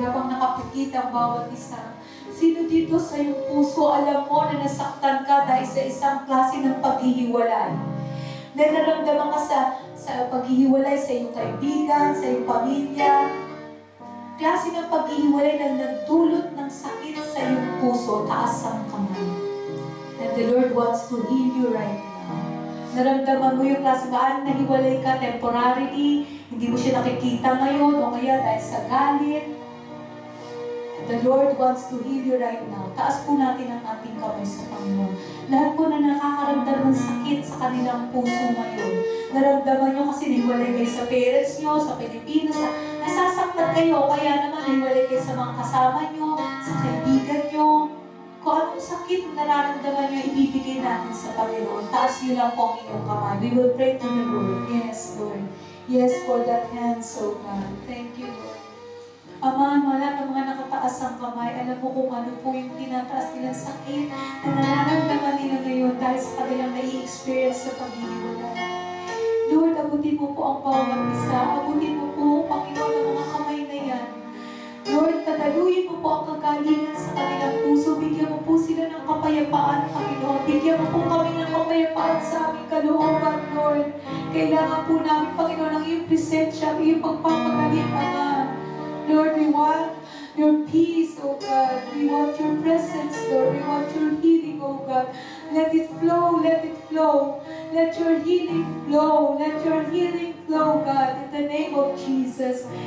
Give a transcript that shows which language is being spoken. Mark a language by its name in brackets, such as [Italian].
[Filipino] Habang nakapikita ang bawat isa. Sino dito sa iyong puso, alam mo na nasaktan ka dahil sa isang klase ng paghihiwalay? Na naramdaman ka sa paghihiwalay sa iyong kaibigan, sa iyong pamilya. Klase ng paghihiwalay na nagdulot ng sakit sa iyong puso, taas ang kamay. [English] And the Lord wants to heal you right now. [Filipino] Naramdaman mo yung klase baan nahiwalay ka temporarily, hindi mo siya nakikita ngayon o kaya dahil sa galit. [English] The Lord wants to heal you right now. [Filipino] Taas po natin ang ating kamay sa Panginoon. Lahat po na nakakaramdam ng sakit sa kanilang puso ngayon. Naramdaman nyo kasi nahiwalay kayo sa parents nyo, sa Pilipinas, nasasaktan kayo, kaya naman nahiwalay kayo sa mga kasama nyo, sa kaibigan nyo. Kung anong sakit na nararamdaman nyo, ibibigay natin sa Panginoon. Taas nyo lang po ang inyong kamay. [English] We will pray to the Lord. Yes, Lord. Yes, for that hand, so God. Thank you, Lord. [Filipino] Ama, wala ng mga nakataas ang kamay. Alam mo kung ano po yung tinataas nilang sakit na nararamdaman nila ngayon dahil sa kanilang nai-experience sa paghihiwalay. mo po ang bawat isa. Abutin mo po, Panginoon, ang mga kamay na yan. Lord, tadaluyin mo po ang kagalingan sa kanilang puso. Bigyan mo po sila ng kapayapaan, Panginoon. Bigyan mo po kami ng kapayapaan sa aming kalooban, Lord. Kailangan po namin, Panginoon, ang iyong presensya, ang iyong pagpapagaling, Ama. [English] Lord, we want your peace, O God. We want your presence, Lord. We want your healing, O God. Let it flow, let it flow. Let your healing flow. Let your healing flow, God. In the name of Jesus.